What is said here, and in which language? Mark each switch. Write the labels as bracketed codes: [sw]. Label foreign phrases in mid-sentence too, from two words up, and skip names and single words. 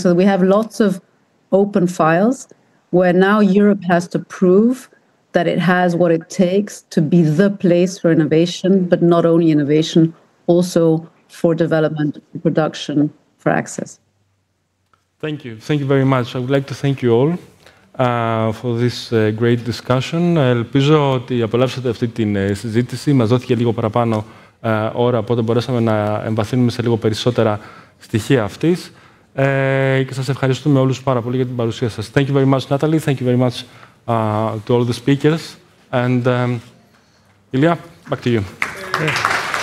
[en] So we have lots of open files where now Europe has to prove that it has what it takes to be the place for innovation, but not only innovation, also for development, production, for access. Thank you. Thank you very much. I would like to thank you all for this great discussion. [el] Ελπίζω ότι απολαύσατε αυτή την συζήτηση. Μας δόθηκε λίγο παραπάνω ώρα, οπότε μπορέσαμε να εμβαθύνουμε σε λίγο περισσότερα στοιχεία αυτής. Και σας ευχαριστούμε όλους πάρα πολύ για την παρουσία σας. [en] Thank you very much, Nathalie. Thank you very much to all the speakers. And Ilya, back to you. Yeah.